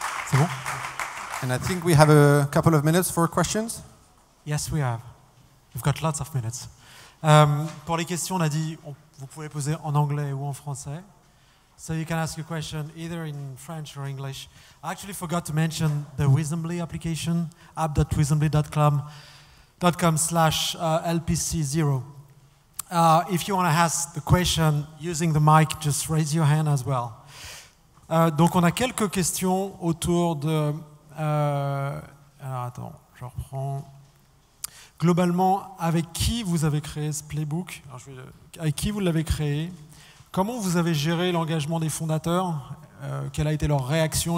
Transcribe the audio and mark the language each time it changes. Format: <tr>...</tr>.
<fr>C'est bon?</fr> <en>And I think we have a couple of minutes for questions. Yes, we have. We've got lots of minutes.</en> <fr>Pour les questions, on a dit, vous pouvez poser en anglais ou en français.</fr> <en>So you can ask a question either in French or English. I actually forgot to mention the Wisdomly application, app.wisdomly.com/LPC0. If you want to ask the question using the mic, just raise your hand as well.</en> <fr>Donc on a quelques questions autour de... alors attends, je reprends. Globalement, avec qui vous avez créé ce playbook? Avec qui vous l'avez créé? Comment vous avez géré l'engagement des fondateurs? Quelle a été leur réaction?</fr>